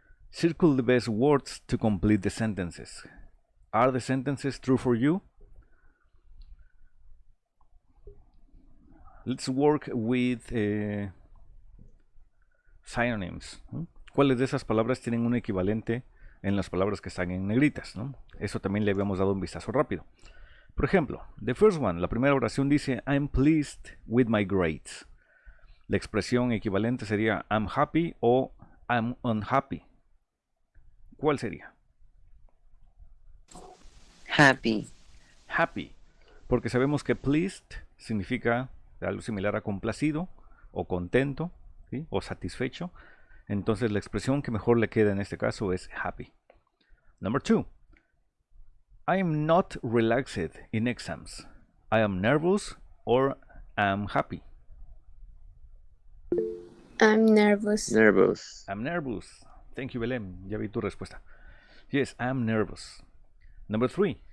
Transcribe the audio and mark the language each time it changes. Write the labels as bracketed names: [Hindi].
[English] Circle the best words to complete the sentences. Are the sentences true for you? Let's work with synonyms. [Spanish] ¿No? ¿Cuáles de esas palabras tienen un equivalente en las palabras que están en negritas? ¿No? Eso también le habíamos dado un vistazo rápido. Por ejemplo, [English] the first one, [Spanish] la primera oración dice [English] I'm pleased with my grades. [Spanish] La expresión equivalente sería [English] I'm happy [Spanish] o [English] I'm unhappy. [Spanish] ¿Cuál sería? [English] Happy. [Spanish] Happy, porque sabemos que pleased significa algo similar a complacido o contento, ¿sí? O satisfecho. Entonces la expresión que mejor le queda en este caso es happy. [English] Number 2. I am not relaxed in exams. I am nervous or I'm happy. I'm nervous. Nervous. I'm nervous. Thank you, Belém. [Spanish] Ya vi tu respuesta. [English] Yes, I'm nervous. Number 3.